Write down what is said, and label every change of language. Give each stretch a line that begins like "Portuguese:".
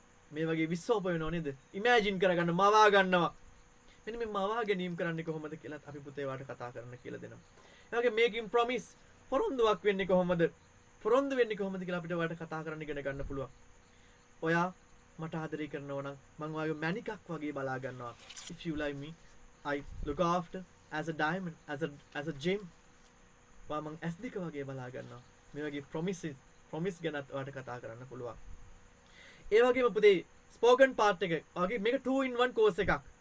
Sinhala: මේ වගේ විශ්වාස වෙනව නේද? ඉමේජින් කරගන්න මවා ගන්නවා. මෙන්න මේ මවා ගැනීම කරන්නේ කොහොමද කියලා අපි පුතේ වාට කතා කරන්න කියලා දෙනවා. ඒ වගේ මේකින් ප්‍රොමිස් පොරොන්දුවක් වෙන්නේ කොහොමද? පොරොන්දු වෙන්නේ කොහොමද කියලා අපිට වාට කතා කරන්න ඉගෙන ගන්න පුළුවන්. ඔයා මට ආදරය කරනවා නම් මං ඔයාගේ මැණිකක් වගේ බලා ගන්නවා.
English: If you like me, I look after as a diamond, as a gem.
Sinhala: මං S2 වගේ බලා ගන්නවා. මේ වගේ promise ගැනත් ඔයාට කතා කරන්න පුළුවන්. ඒ වගේම පුතේ ස්පෝකන් පාර්ට් එක වගේ මේක 2 in 1 course එකක්.